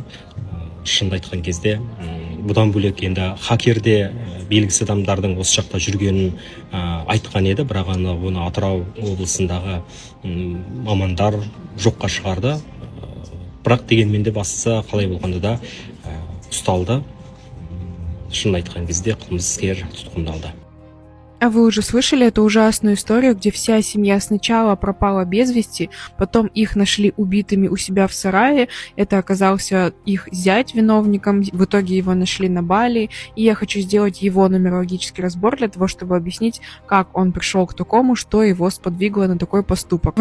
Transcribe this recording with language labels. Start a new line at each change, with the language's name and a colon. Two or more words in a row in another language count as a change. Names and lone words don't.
Kazakh: Шынды айтқан кезде, бұдан бөлек енді хакерде белгісіз адамдардың осы жақта жүргенін айтқан еді, бірақ оны Атырау облысындағы мамандар жоққа шығарды. Бірақ дегенмен де бастысы қалай болғанда да ұсталды. Шынды айтқан кезде қылмыскер тұтқындалды.
Russian: А вы уже слышали эту ужасную историю, где вся семья сначала пропала без вести, потом их нашли убитыми у себя в сарае, это оказался их зять виновником, в итоге его нашли на Бали, и я хочу сделать его нумерологический разбор для того, чтобы объяснить, как он пришел к такому, что его сподвигло на такой поступок.